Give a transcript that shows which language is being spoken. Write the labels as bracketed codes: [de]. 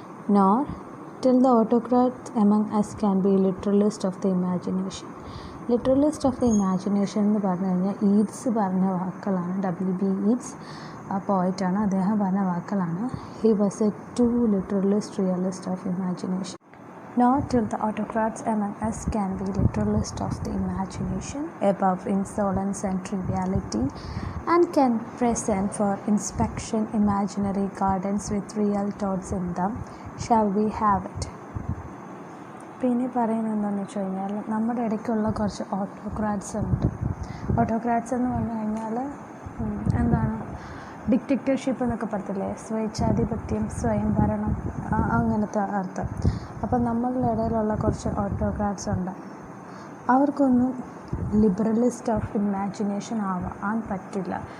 [en] Nor till the autocrats among us can be literalist of the imagination. Literalist of the imagination [ml] എന്ന് പറഞ്ഞു കഴിഞ്ഞാൽ Eats പറഞ്ഞ വാക്കുകളാണ്. W.B. Eats ആ പോയിറ്റാണ്. അദ്ദേഹം പറഞ്ഞ വാക്കുകളാണ്. [en] He was a too literalist realist of imagination. Nor till the autocrats among us can be literalist of the imagination, above insolence and triviality, and can present for inspection imaginary gardens with real thoughts in them, shall we have it. [ml] പിന്നെ പറയുന്നത് എന്താണെന്ന് വെച്ച് കഴിഞ്ഞാൽ നമ്മുടെ ഇടയ്ക്കുള്ള കുറച്ച് ഓട്ടോക്രാറ്റ്സ് ഉണ്ട്. ഓട്ടോക്രാറ്റ്സ് എന്ന് പറഞ്ഞു കഴിഞ്ഞാൽ എന്താണ്, ഡിക്റ്റേറ്റർഷിപ്പ് എന്നൊക്കെ പറയത്തില്ലേ, സ്വേച്ഛാധിപത്യം, സ്വയംഭരണം, അങ്ങനത്തെ അർത്ഥം. അപ്പം നമ്മളുടെ ഇടയിലുള്ള കുറച്ച് ഓട്ടോക്രാറ്റ്സ് ഉണ്ട്. അവർക്കൊന്നും [en] liberalist of imagination [ml] ആവാൻ പറ്റില്ല.